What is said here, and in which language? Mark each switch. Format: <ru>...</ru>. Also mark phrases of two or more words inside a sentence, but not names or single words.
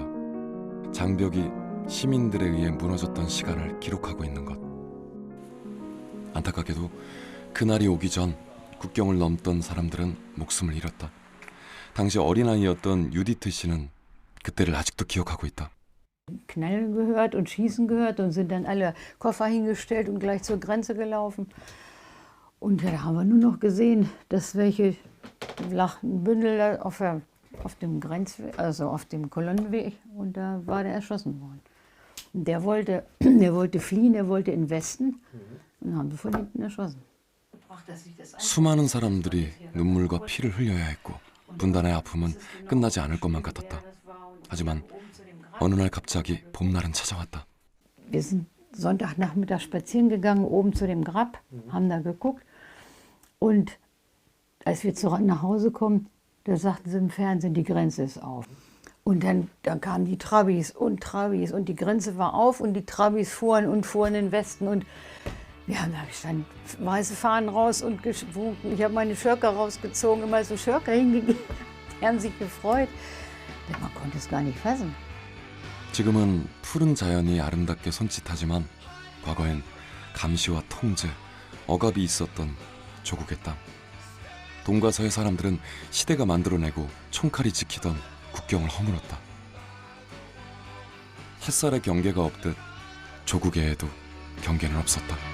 <ko>장벽이 시민들에 의해 무너졌던 시간을 기록하고 있는 것. 안타깝게도 그날이 오기 전 국경을 넘던 사람들은 목숨을 잃었다. 당시 어린아이였던 유디트 씨는 그때를 아직도 기억하고 있다.</ko> <de>Knallen gehört und Schießen gehört und sind dann alle Koffer hingestellt und gleich zur Grenze gelaufen. Und da haben wir nur noch gesehen, dass welche lag ein Bündel da auf dem Grenzweg, also auf dem Kolonnenweg, und da war der erschossen worden. Und der wollte fliehen, der wollte in den Westen und haben sie von hinten erschossen.</de> <ko>수많은 사람들이 눈물과 피를 흘려야 했고 분단의 아픔은 끝나지 않을 것만 같았다. 하지만 어느 날 갑자기 봄날은 찾아왔다.</ko> <de>Wir sind Sonntagnachmittag spazieren gegangen, oben zu dem Grab, haben da geguckt. Und als wir nach Hause kommen, da sagten sie im Fernsehen, die Grenze ist auf. Und dann kamen die Trabis und die Grenze war auf und die Trabis fuhren in den Westen. Und wir haben da gestanden, weiße Fahnen raus und gewunken. Ich habe meine Schörker rausgezogen, immer so Schörker hingegeben. Die haben sich gefreut. Man konnte es gar nicht fassen.</de> <ko>지금은 푸른 자연이 아름답게 손짓하지만 과거엔 감시와 통제, 억압이 있었던 조국의 땅. 동과 서의 사람들은 시대가 만들어내고 총칼이 지키던 국경을 허물었다. 햇살의 경계가 없듯 조국에도 경계는 없었다.</ko>